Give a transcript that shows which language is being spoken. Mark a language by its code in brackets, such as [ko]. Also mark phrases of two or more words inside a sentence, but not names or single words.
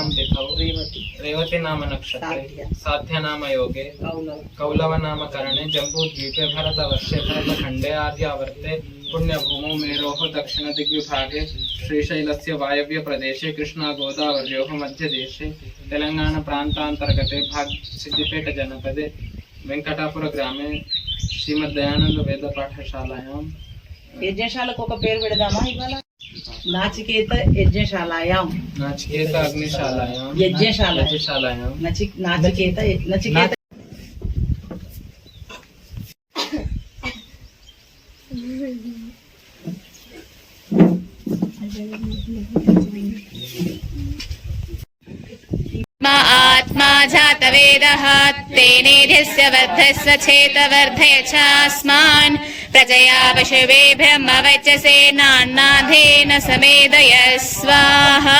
[sa] तिथौ रेवती नाम नक्षत्रे साध्य नाम योगे कौलव नाम करणे जम्बूद्वीपे भरतवर्षे भरतखण्डे आर्यावर्ते पुण्यभूमौ मेरोः दक्षिण दिग्विभागे श्रीशैलस्य वायव्य प्रदेशे कृष्णा गोदावर्योः मध्यदेशे तेलंगाण प्रांतांतर्गते सिद्दिपेट जनपदे वेंकटापुर ग्रामे श्रीमद्दयानंद वेद पाठशालायां [te] యజ్ఞశాలకు ఒక పేరు పెడదామా ఇవాళ? [sa] నాచికేత యజ్ఞశాలాయాం नाचिकेत अग्निशालायां యజ్ఞశాలాయాం నాచికేత आत्मा जातवेदः तेनेध्यस्य वर्धस्व चेतवर्धय चास्मान् प्रजया पशवे ब्रह्मवचसे नान्नाधेन समेदय स्वाहा।